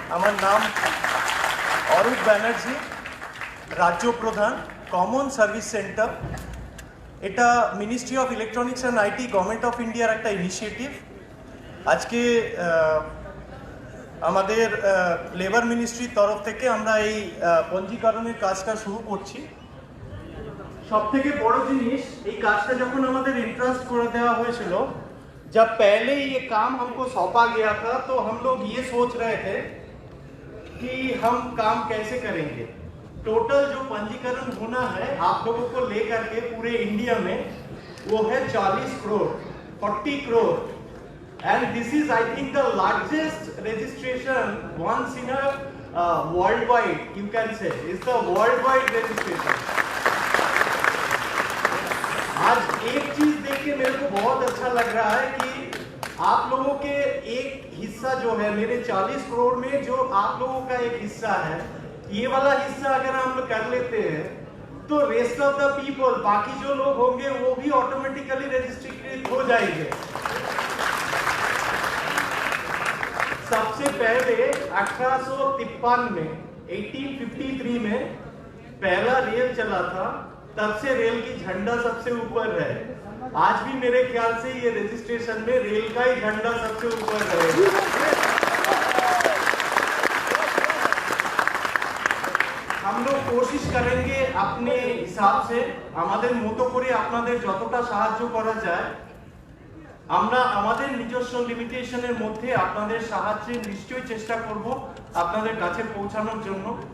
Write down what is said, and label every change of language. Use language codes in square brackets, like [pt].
[bn] আমার নাম অরূপ ব্যানার্জি, রাজ্য প্রধান, কমন সার্ভিস সেন্টার। এটা ministry of electronics and IT, government of ইন্ডিয়ার একটা ইনিশিয়েটিভ। আজকে আমাদের লেবার মিনিস্ট্রির তরফ থেকে আমরা এই পঞ্জীকরণের কাজটা শুরু করছি। সব থেকে বড় জিনিস, এই কাজটা যখন আমাদের इंटरेस्ट করে দেওয়া হয়েছিল, [hi] जब पहले ये काम हमको सौंपा गया था तो हम लोग ये सोच रहे थे कि हम काम कैसे करेंगे। टोटल जो पंजीकरण होना है आप लोगों को लेकर के पूरे इंडिया में, वो है 40 crore, 40 crore. [en] And this is, I think, the largest registration once in a worldwide, you can say, is the worldwide registration. [hi] आज एक चीज देख के मेरे को बहुत अच्छा लग रहा है कि आप लोगों के एक हिस्सा जो है, मेरे 40 करोड़ में जो आप लोगों का एक हिस्सा है, ये वाला हिस्सा अगर हम लोग कर लेते हैं तो [en] rest of the people, [hi] बाकी जो लोग होंगे वो भी ऑटोमेटिकली रजिस्ट्रेटेड हो जाएंगे। सबसे पहले 1853 में 1853 में पहला रेल चला था, तब से रेल की झंडा सबसे ऊपर है। आज भी मेरे ख्याल से ये रजिस्ट्रेशन में रेल का ही झंडा सबसे ऊपर रहेगा। हम लोग कोशिश करेंगे अपने हिसाब से, [bn] আমাদের মতো করে আপনাদের যতটা সাহায্য করা যায় আমরা আমাদের নিজস্ব লিমিটেশনের মধ্যে আপনাদের সাহায্যে নিশ্চয়ই চেষ্টা করব আপনাদের কাছে পৌঁছানোর জন্য।